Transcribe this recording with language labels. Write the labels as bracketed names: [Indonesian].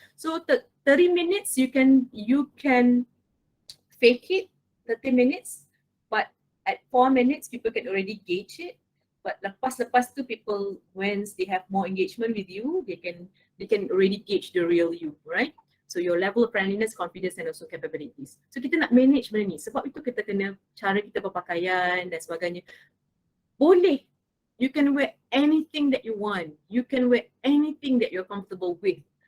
[English] So 30 minutes you can fake it, 30 minutes, but at 4 minutes people can already gauge it. But [Malay] lepas tu [English] people, once they have more engagement with you, they can already gauge the real you, right? So your level of friendliness, confidence and also capabilities. [Malay] So kita nak manage benda ni. Sebab itu kita kena cara kita berpakaian dan sebagainya. Boleh. [English] You can wear anything that you want. You can wear anything that you're comfortable with.